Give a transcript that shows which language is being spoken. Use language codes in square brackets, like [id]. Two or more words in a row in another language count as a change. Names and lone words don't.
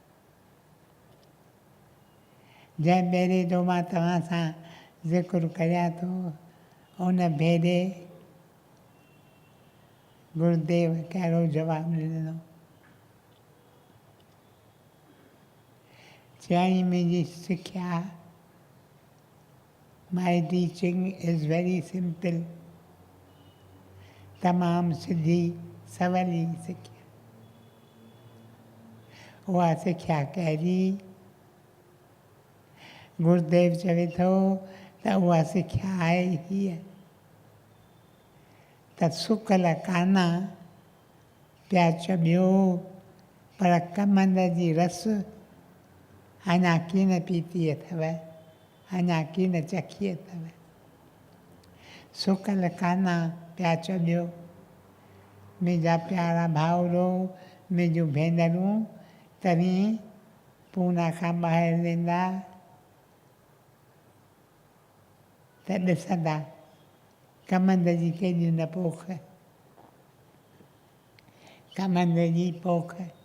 [sd] जंहिं भेरे जो मां तव्हां सां ज़िक्र करियां थो, उन भेरे गुरुदेव कहिड़ो जवाबु ॾिनो। चयाईं, मुंहिंजी सिख्या, [en] my teaching is very simple, [sd] तमामु सिधी सवली सिख्या। उहा सिख्या कहिड़ी? गुरुदेव चवे थो त उहा सिख्या आहे हीअ त सुकल काना पिया चॿियो, पर कमंद जी रस अञा कीन पीती अथव, अञा कीन चखी अथव। सुकल काना पिया चॿियो, मुंहिंजा प्यारा भाउरो, मुंहिंजूं भेनरूं, तव्हीं पूना खां ॿाहिरि वेंदा त ॾिसंदा कमंद जी केॾी न पोख, कमंद जी पोख।